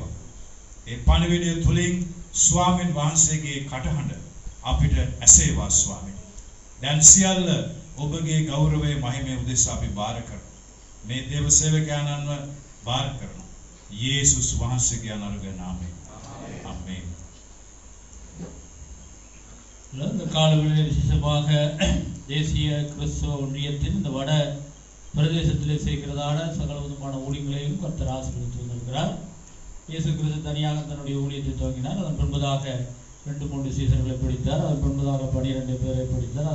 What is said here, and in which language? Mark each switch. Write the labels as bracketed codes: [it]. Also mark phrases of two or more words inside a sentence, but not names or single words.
[si] ඒ පණිවිඩය තුලින් ස්වාමීන් වහන්සේගේ කටහඬ අපිට ඇසේවා ස්වාමීනි. දැන් සියල්ල ඔබගේ ගෞරවයේ මහිමය උදෙසා අපි බාර කරමු. මේ දේව සේවකයන්ව බාර කරමු. යේසුස් වහන්සේගේ අනර්ග නාමයෙන්. ආමේන්. [ta] இந்த காலவெளியில் விசேஷமாக தேசிய கிறிஸ்தவ ஒன்றியத்தின் இந்த வட பிரதேசத்திலே செய்கிறதான சகல விதமான ஊழியங்களையும் கர்த்தர் ஆசீர்வதித்து வந்திருக்கிறார். இயேசு கிறிஸ்து தனியாக தன்னுடைய ஊழியத்தை துவங்கினார். அதன் பின்பதாக 2-3 சீசர்களை படித்தார். அதன் பின்பதாக 12 பேரை படித்தார்.